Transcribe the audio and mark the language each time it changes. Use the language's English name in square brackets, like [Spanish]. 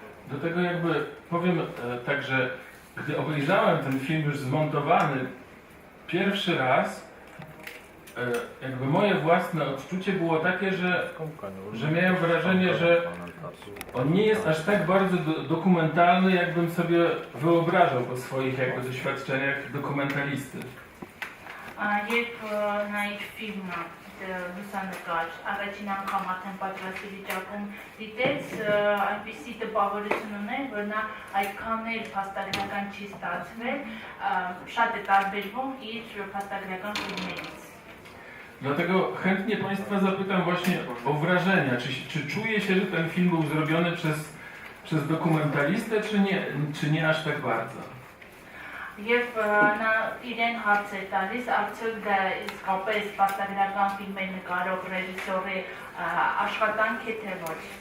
[Polish] Do tego jakby powiem tak, że gdy obejrzałem ten film już zmontowany pierwszy raz, jakby moje własne odczucie było takie, że miałem wrażenie, że on nie jest aż tak bardzo dokumentalny, jakbym sobie wyobrażał po swoich jakby doświadczeniach dokumentalisty. [Armenian] Երբ նա իր ֆիլմը լուսանկար առաջին անգամ արդեն պատրաստի վիճակում դիտեց, այնպիսի տպավորություն ուներ, որ նա այդքան էլ փաստագրական չի ստացվել, շատ է տարբերվում իր փաստագրական ֆիլմերից։ [Polish] Dlatego chętnie Państwa zapytam właśnie o wrażenia. Czy czuje się, że ten film był zrobiony przez dokumentalistę, czy nie aż tak bardzo? [Armenian] Եվ նա իրեն հարց է տալիս, արդյոք դա իսկապես փաստագրական ֆիլմեր նկարող ռեժիսորի աշխատանք է թե ոչ։